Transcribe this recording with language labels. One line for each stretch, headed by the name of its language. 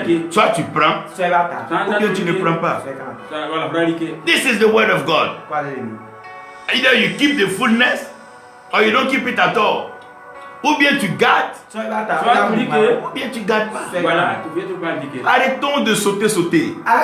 French: Soit tu prends, ou bien tu ne prends pas.
English: This is the word of God. Either you keep the fullness, or you don't keep it at all.
French: Ou bien tu gardes, ou bien tu gardes pas. Arrêtons de sauter.